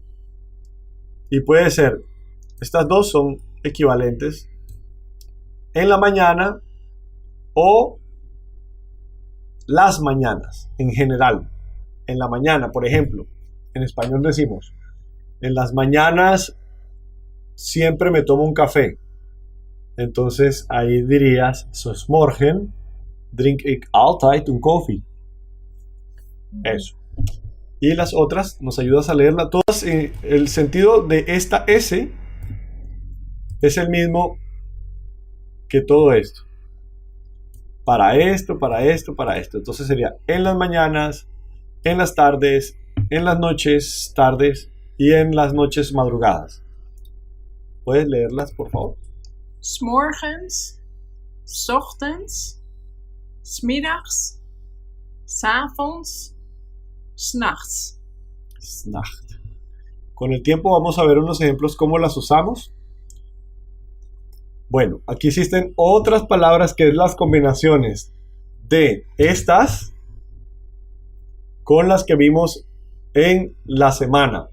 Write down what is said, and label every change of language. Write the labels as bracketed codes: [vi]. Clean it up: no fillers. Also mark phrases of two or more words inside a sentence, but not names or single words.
[es] Y puede ser, estas dos son equivalentes, en la mañana o las mañanas en general. En la mañana, por ejemplo, en español decimos, en las mañanas siempre me tomo un café. Entonces ahí dirías, [nl] "Sos morgen drink ik altijd un koffie". [es] Eso. Y las otras nos ayudas a leerla todas. El sentido de esta S es el mismo que todo esto. Para esto, para esto, para esto. Entonces sería en las mañanas, en las tardes, en las noches tardes y en las noches madrugadas. ¿Puedes leerlas, por favor? [nl] S'morgens, s'ochtends, s'middags, s'avonds, s'nachts. [es] Snacht. Con el tiempo vamos a ver unos ejemplos cómo las usamos. Bueno, aquí existen otras palabras que es las combinaciones de estas con las que vimos en la semana.